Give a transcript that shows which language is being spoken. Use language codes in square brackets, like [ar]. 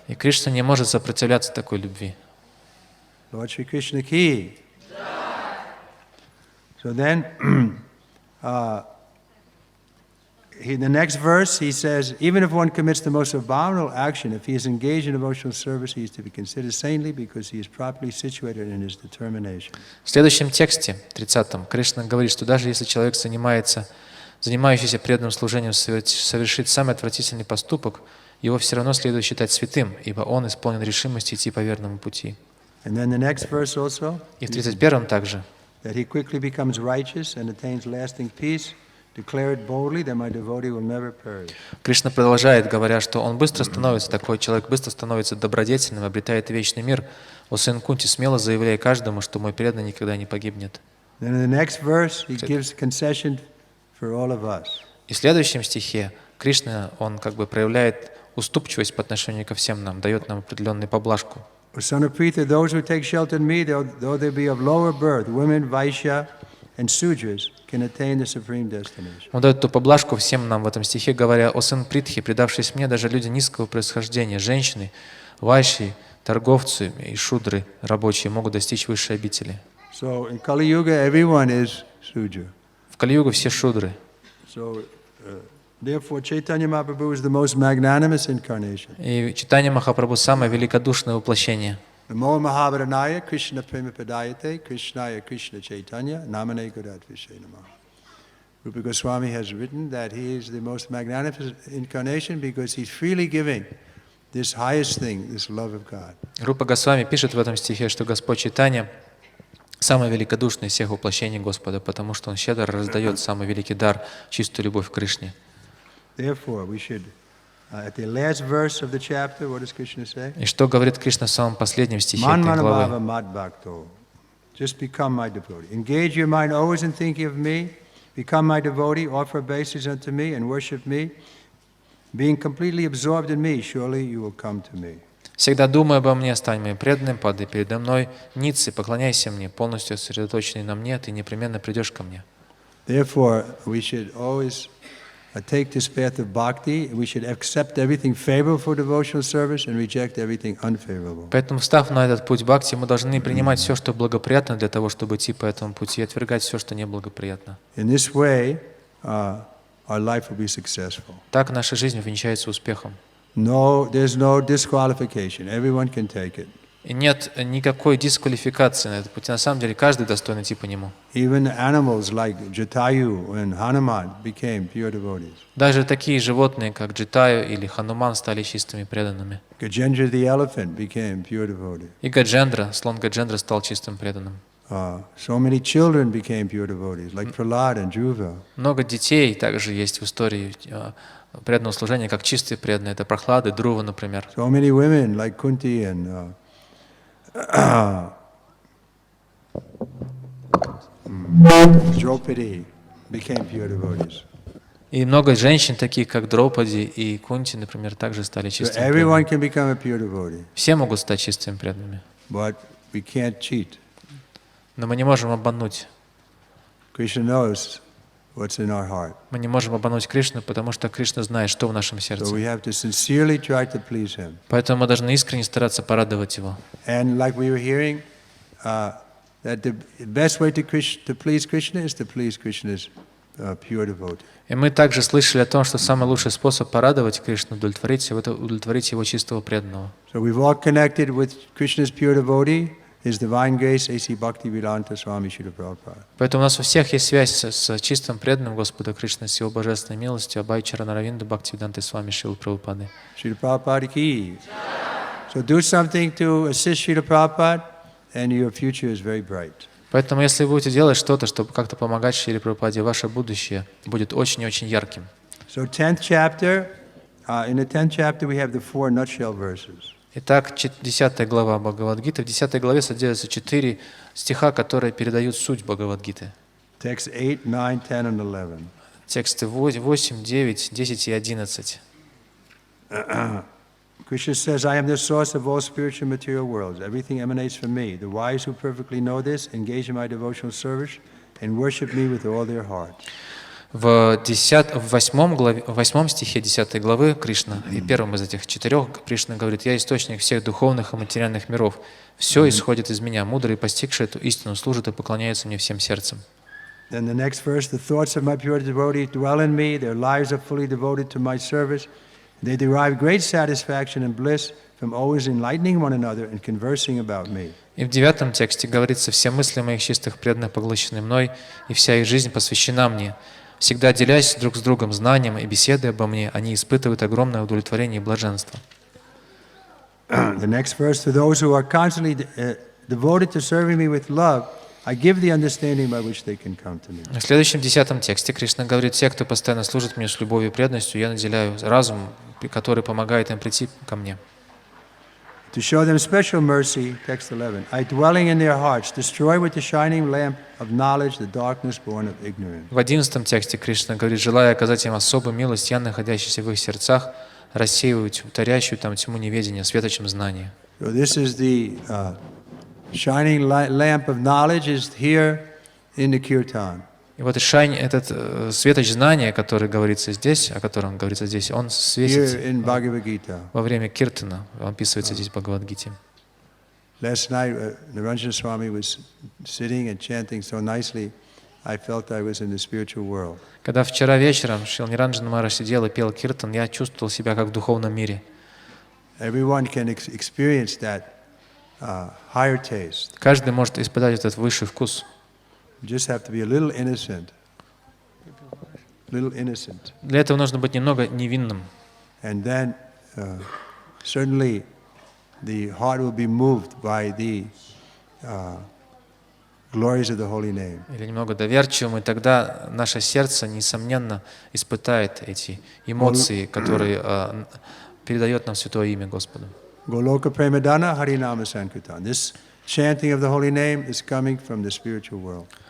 [ru] И Кришна не может сопротивляться такой любви. [en] Lord Shri Krishna ki. So then, in the next verse, he says, even if one commits the most abominable action, if he is engaged in devotional service, he is to be considered saintly because he is properly situated in his determination. [ru] В следующем тексте, 30-м, Кришна говорит, что даже если человек занимающийся преданным служением, совершит самый отвратительный поступок, его все равно следует считать святым, ибо он исполнен решимости идти по верному пути. [en] And then the next verse also, [ru] И в 31-м также, [en] that he quickly becomes righteous and attains lasting peace. Declare it boldly that my devotee will never perish. [ru] Кришна продолжает, говоря, что он быстро становится, такой человек быстро становится добродетельным, обретает вечный мир. О сын Кунти, смело заявляй каждому, что мой преданный никогда не погибнет. [en] Then in the next verse, he gives concession for all of us. [ru] И в следующем стихе Кришна, он как бы проявляет уступчивость по отношению ко всем нам, дает нам определенную поблажку. [en] O son of Pritha, those who take shelter in me, though they be of lower birth, women, Vaishya, and Sudras, can attain the supreme destination. [ru] Он дает ту поблажку всем нам в этом стихе, говоря: «О сын Притхи, предавшись мне, даже люди низкого происхождения, женщины, вайши, торговцы и шудры рабочие могут достичь высшей обители». [en] So in Kali Yuga, everyone is Sudra. [ru] В Кали-югу все шудры. [en] So therefore, Chaitanya Mahaprabhu is the most magnanimous incarnation. [ru] И Чайтанья Махапрабху самое великодушное воплощение. [sa] Namo Mahabharanaya Krishna Prema Padayate Krishnaya Krishna Chaitanya Namane Gudat Vishay Namaha. [en] Rupa Goswami has written that he is the most magnificent incarnation because he's freely giving this highest thing, this love of God. [ru] Рупа Госвами пишет в этом стихе, что Господь Чайтанья самое великодушное из всех воплощений Господа, потому что Он щедро раздает самый великий дар, чистую любовь к Кришне. [en] Therefore, we should, at the last verse of the chapter, what does Krishna say? [ru] И что говорит Кришна в самом последнем стихе этой [sa] Manmanabhava [ru] главы? [sa] mad bhakto. [en] Just become my devotee. Engage your mind always in thinking of me. Become my devotee. Offer obeisances unto me and worship me. Being completely absorbed in me, surely you will come to me. [ru] Всегда думай обо мне, стань моим преданным, падай передо мной, ницы, поклоняйся мне, полностью сосредоточенный на мне, ты непременно придешь ко мне. [en] Therefore, we should always take this path of bhakti. We should accept everything favorable for devotional service and reject everything unfavorable. [ru] Поэтому, встав на этот путь бхакти, мы должны принимать все, что благоприятно для того, чтобы идти по этому пути, и отвергать все, что неблагоприятно. [en] In this way, our life will be successful. [ru] Так наша жизнь увенчается успехом. [en] No, there's no disqualification. Everyone can take it. [ru] И нет никакой дисквалификации на этом пути. На самом деле, каждый достойный идти по нему. [en] Even animals like Jatayu and Hanuman became pure devotees. [ru] Даже такие животные, как Джитаю или Хануман, стали чистыми преданными. [en] Gajendra the elephant became pure devotee. [ru] И Гаджендра, слон Гаджендра, стал чистым преданным. [en] So many children became pure devotees, like Prahlad and Dhruva. [ru] Много детей также есть в истории преданного служения, как чистые преданные. Это Прахлады, Друва, например. [en] So many women like Kunti and Draupadi became pure devotees. [ru] И много женщин, таких как Драупади и Кунти, например, также стали [en] So [ru] чистыми [en] everyone can become a pure devotee, [ru] Все могут стать чистыми преданными. [en] but we can't cheat. [ru] Но мы не можем обмануть. [en] Krishna knows what's in our heart. [ru] Мы не можем обмануть Кришну, потому что Кришна знает, что в нашем [en] So [ru] сердце. [en] we have to sincerely try to please Him. [ru] Поэтому мы должны искренне стараться порадовать Его. [en] And like we were hearing, that the best way to please Krishna is to please Krishna's pure devotee. [ru] И мы также слышали о том, что самый лучший способ порадовать Кришну, удовлетворить Его, это удовлетворить Его чистого преданного. [en] So we've all connected with Krishna's pure devotee, His Divine Grace, A.C. [ru] Bhактиведанты Свами Прабхупады. Поэтому у нас у всех есть связь с чистым преданным Господа Кришны, с Его Божественной Милостью А.Ч. Бхактиведанты Свами Шрилы Прабхупады. Шрила Прабхупада ки. [en] So do something to assist Srila Prabhupada, and your future is very bright. [ru] Поэтому, если вы будете делать что-то, чтобы как-то помогать Шриле Прабхупаде, ваше будущее будет очень и очень ярким. [en] So 10th chapter, in the 10th chapter we have the 4 nutshell verses. [ru] Итак, 10 глава Бхагавад-гиты. В 10 главе содержатся 4 стиха, которые передают суть Бхагавад-гиты. [en] Text 8, 9, 10, and 11. [ru] Тексты 8, 9, 10 и 11. [en] Krishna says, I am the source of all spiritual material worlds. Everything emanates from me. The wise who perfectly know this engage in my devotional service and worship me with all their hearts. [ru] В 8 стихе 10 главы Кришна, и первым из этих 4, Кришна говорит: «Я источник всех духовных и материальных миров. Все исходит из меня. Мудрые, постигшие эту истину, служат и поклоняются мне всем сердцем». [en] Then the next verse, the thoughts of my pure devotees dwell in me. Their lives are fully devoted to my service. They derive great satisfaction and bliss from always enlightening one another and conversing about me. [ru] И в 9 тексте говорится: «Все мысли моих чистых преданных поглощены мной, и вся их жизнь посвящена мне. Всегда делясь друг с другом знанием и беседой обо мне, они испытывают огромное удовлетворение и блаженство». [en] The next verse, to those who are constantly devoted to serving me with love, I give the understanding by which they can come to me. [ru] В следующем 10 тексте Кришна говорит: «Те, кто постоянно служит мне с любовью и преданностью, я наделяю разум, который помогает им прийти ко мне». [en] To show them special mercy, text 11, I dwelling in their hearts, destroy with the shining lamp of knowledge the darkness born of ignorance. [ru] В 11 тексте Кришна говорит: «Желая оказать им особую милость, я, находящийся в их сердцах, рассеиваю тарящую там тьму неведения светочем знания». [en] So this is the shining lamp of knowledge is here in the kirtan. [ru] И вот этот светоч знания, который говорится здесь, о котором говорится здесь, он светится во время киртана, он описывается здесь в Бхагавад-гите. [en] Last night, Niranjana Swami was sitting and chanting so nicely, I felt I was in the spiritual world. [ru] Когда вчера вечером Шрила Ниранджана Махарадж сидел и пел киртан, я чувствовал себя как в духовном мире. [en] Everyone can experience that higher taste. [ru] Каждый может испытать этот высший вкус. [en] You just have to be a little innocent. Little innocent. [ru] Для этого нужно быть немного невинным. [en] And then certainly the heart will be moved by the glories of the holy name. [ru] Или немного доверчивым, и тогда наше сердце, несомненно, испытает эти эмоции, которые передает нам Святое Имя Господу. [sa] Goloka Premadana Harinama Sankirtan. [en] This chanting of the holy name is coming from the spiritual world.